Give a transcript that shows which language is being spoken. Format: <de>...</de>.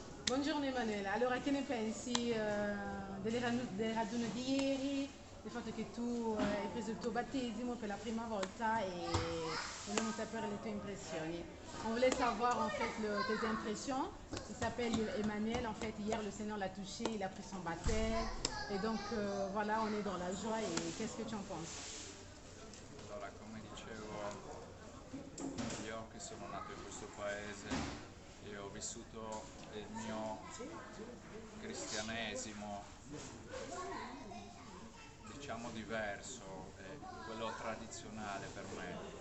<it>Buongiorno Emanuele, allora che ne pensi delle radune di ieri, del fatto che tu hai preso il tuo battesimo per la prima volta e vogliamo sapere le tue impressioni.</it> <fr>On voulait savoir en fait tes impressions. Il s'appelle Emmanuel, en fait hier le Seigneur l'a touché, il a pris son baptême et donc voilà, on est dans la joie et qu'est-ce que tu en penses?</fr> <it>Allora, come dicevo, io che sono nato in questo paese e ho vissuto il mio cristianesimo, diciamo diverso, quello tradizionale per me.</it>